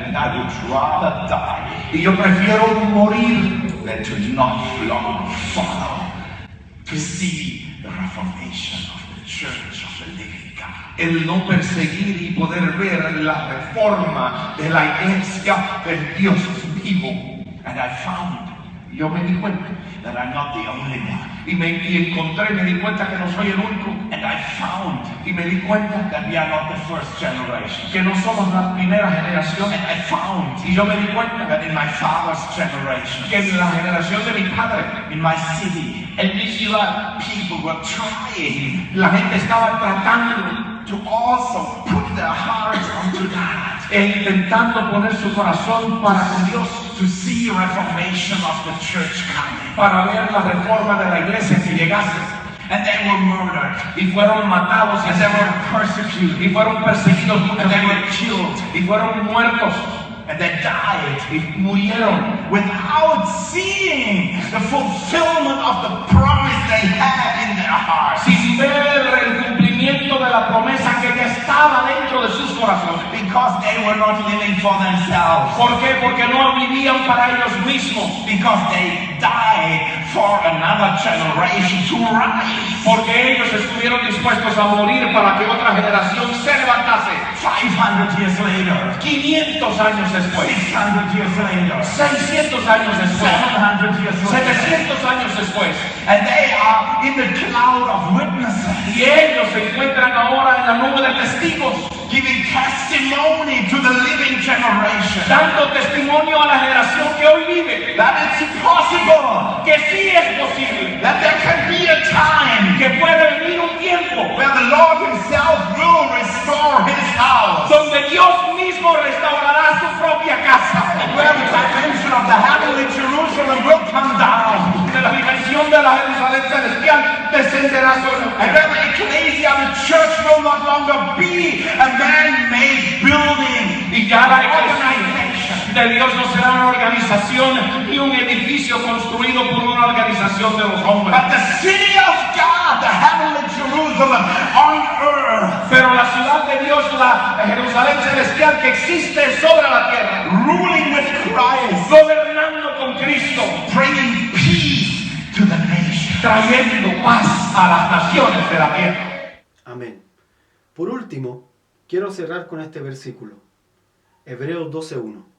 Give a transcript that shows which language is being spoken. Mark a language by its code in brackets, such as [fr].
[en] And I would rather die, [es] y yo prefiero morir [en] than to not long follow, to see the reformation of the church of the living God. [es] El no perseguir y poder ver la reforma de la iglesia del Dios vivo. [en] And I found, [es] yo me di cuenta, [en] that I'm not the only one. [es] Y me di cuenta que no soy el único. [en] And I found, [es] y me di cuenta, [en] that we are not the first generation. [es] Que no somos la primera generación. [en] And I found, [es] y yo me di cuenta, [en] that in my father's generation, [es] que en la generación de mi padre, [en] in my city, [es] en mi ciudad, [en] people were trying, [es] la gente estaba tratando [en] to also put their hearts onto that, [es] intentando poner su corazón para con Dios, [en] to see reformation of the church coming, [es] para ver la reforma de la iglesia que llegase. [en] And they were murdered. [es] y fueron matados [en] And they were persecuted. [es] y fueron perseguidos [en] And they were killed. [es] y fueron muertos [en] And they died [es] y murieron [en] without seeing the fulfillment of the promise they had in their hearts. [es] sin ver el cumplimiento de la promesa que ya estaba dentro de sus corazones. [en] Because they were not living for themselves. [es] ¿Por qué? Porque no vivían para ellos mismos. [en] Because they died for another generation to rise. [es] Porque ellos estuvieron dispuestos a morir para que otra generación se levantase. [en] 500 years later. [es] 500 años después. [en] 600 years later. [es] 600 años después. [en] 700 years later. [es] 700 años después. [en] And they are in the cloud of witnesses. [es] Y ellos se encuentran ahora en la nube de testigos, [en] Giving testimony to the living generation. [es] dando testimonio a la generación que hoy vive, [en] That it's possible. [es] que sí es posible, [en] That there can be a time [es] que puede venir un tiempo [en] where the Lord Himself will restore His house. [es] donde Dios mismo restaurará su propia casa, [en] Where the dimension of the heavenly Jerusalem will come down. [es] de la dimensión de la Jerusalén celestial descenderá sobre [en] And then the ecclesia, the church, will no longer be a man-made building. [es] y ya la [en] Organization. [es] iglesia de Dios no será una organización ni un edificio construido por una organización de los hombres, [en] But the city of God, the heavenly Jerusalem on earth, [es] pero la ciudad de Dios, la Jerusalén celestial que existe sobre la tierra, [en] ruling with Christ, [es] gobernando con Cristo, [en] bringing peace to the nation. [es] trayendo paz a las naciones de la tierra. Amén. Por último, quiero cerrar con este versículo. Hebreos 12:1.